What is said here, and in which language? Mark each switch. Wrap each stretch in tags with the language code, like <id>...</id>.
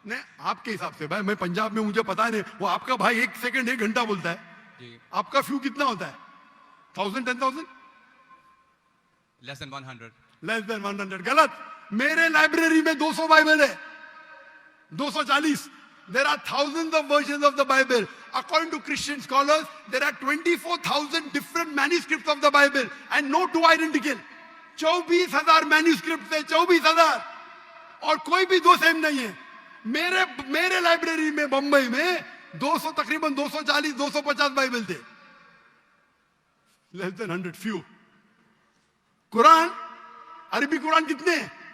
<hi>नहीं, आपके हिसाब से भाई, मैं पंजाब में, मुझे पता नहीं, वो आपका भाई 1 सेकंड 1 घंटा बोलता है जी। आपका फ्यू कितना होता है? 1000, 10,000?</hi> <en>Less than 100। Less than 100।</en> <hi>गलत। मेरे लाइब्रेरी में 200 बाइबल है, 240।</hi> <en>There are thousands of versions of the Bible. According to Christian scholars, there are 24,000 different manuscripts of the Bible and no two identical.</en> <hi>24,000 manuscripts है, 24,000, और कोई भी दो सेम नहीं है। मेरे लाइब्रेरी में बंबई में 200, तकरीबन 240, 250 बाइबल थे।</hi> <en>Less than 100, few.</en> <hi>कुरान, अरबी कुरान कितने हैं?</hi>